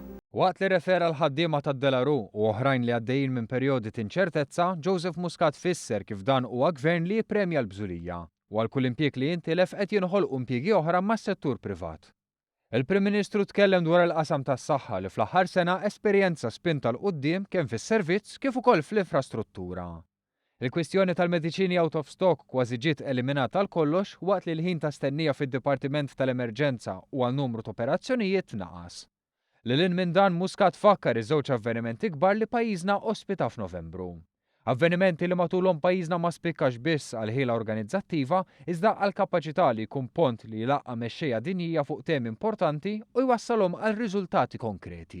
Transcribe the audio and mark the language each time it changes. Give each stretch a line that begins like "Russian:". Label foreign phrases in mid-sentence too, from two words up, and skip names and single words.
Maltese: Waqt li refera l-ħaddiema tad-Delaru u oħrajn li għaddejjin minn perjodi ta' inċertezza, Joseph Muscat fisser kif dan huwa gvern li jippremja l-bżulija u għal kull impjieg li jintilef qed jinħolqu impjiegi oħra mas-settur privat. Il-Prim Ministru tkellem dwar il-qasam tas-saħħa li fl-aħħar sena esperjenza spinta l quddiem kemm fis-servizz kif ukoll fl-infrastruttura. Il-kwistjoni tal-mediċini
English: out of stock
Maltese: kważi ġiet eliminata għal kollox waqt li l-ħin ta' stennija fid-Dipartiment tal-Emerġenza u għal numru ta' operazzjonijiet naqas. Lilin minn dan Muscat fakkar iż-żewġ avvenimenti kbar li pajjiżna ospita f'Novembru. Avvenimenti li matulhom pajjiżna ma spikkax biss għal ħila organizzattiva iżda għal kapaċità li jkun pont li jlaqqa mexxejja dinjija fuq temi importanti u jwassalhom għal riżultati konkreti.